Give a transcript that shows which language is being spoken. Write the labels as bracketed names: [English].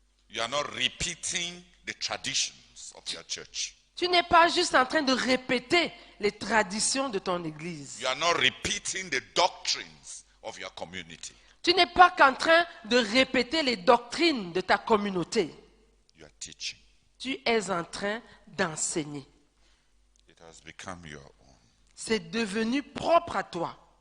[English] You are not repeating the traditions of your church. [French] Tu n'es pas juste en train de répéter les traditions de ton église. [English] You are not repeating the doctrines of your community. [French] Tu n'es pas qu'en train de répéter les doctrines de ta communauté. [English] You are teaching. [French] Tu es en train d'enseigner. [English] It has become your own. [French] C'est devenu propre à toi.